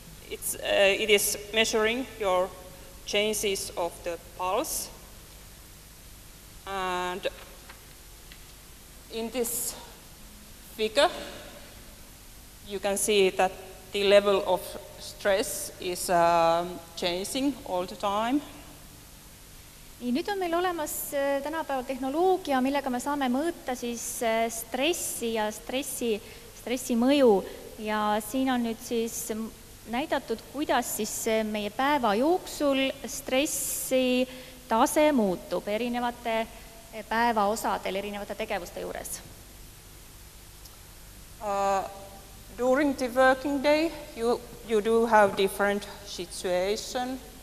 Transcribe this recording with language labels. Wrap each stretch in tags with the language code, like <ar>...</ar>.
<en>It is measuring your changes of the pulse, and in this figure you can see that the level of stress is changing all the time.</en> <et>Nii, nüüd on meil olemas tänapäeval tehnoloogia, millega me saame mõõta siis stressi ja stressi mõju, ja siin on nüüd siis näidatud, kuidas siis meie päeva jooksul stressi tase muutub erinevate päeva osadel, erinevate tegevuste juures.</et> <en>During the working day, you do have different situations.</en>